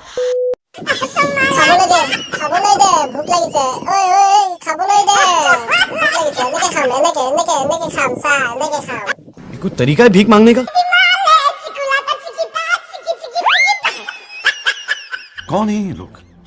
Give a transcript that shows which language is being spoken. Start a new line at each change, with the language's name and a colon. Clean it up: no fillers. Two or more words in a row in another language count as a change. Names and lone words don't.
Assamese: খাবলৈ দে ভোক লাগিছে ঐ খাবলৈ দে ভোক লাগিছে এনেকে খাম চা এনেকে খাম
Hindi: कोई तरीका है भीख मांगने का? कौन है ये लोग?